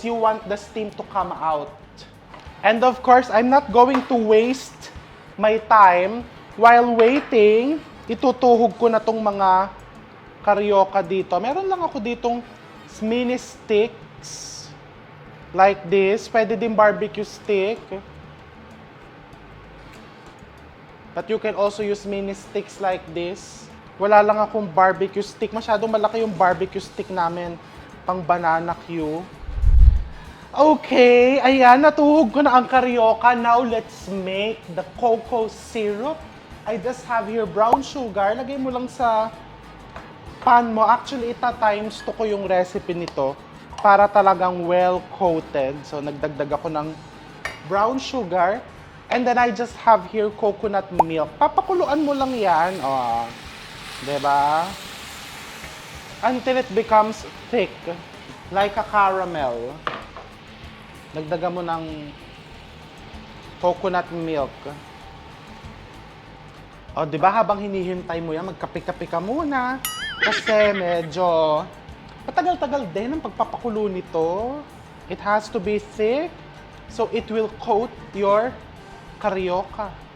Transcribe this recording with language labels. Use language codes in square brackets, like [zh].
[en] You want the steam to come out. And of course, I'm not going to waste my time while waiting. [tl] Itutuhog ko na tong mga karyoka dito. Meron lang ako ditong mini sticks. [en] Like this. [tl] Pwede din barbecue stick. [en] But you can also use mini sticks like this. [tl] Wala lang akong barbecue stick. Masyadong malaki yung barbecue stick namin. Pang banana Q. Okay, ayan, natuhog ko na ang karyoka. [en] Now, let's make the cocoa syrup. I just have here brown sugar. [tl] Lagay mo lang sa pan mo. Actually, times 2 ko yung recipe nito para talagang well-coated. So, nagdagdag ako ng brown sugar. [en] And then, I just have here coconut milk. [tl] Papakuluan mo lang yan. Diba? [en] Until it becomes thick. Like a caramel. [tl] Dagdagan mo ng coconut milk. O, di ba, habang hinihintay mo yan, magkape-kape ka muna. Kasi medyo matagal-tagal din ang pagpapakulo nito. [en] It has to be thick, so it will coat your carioca.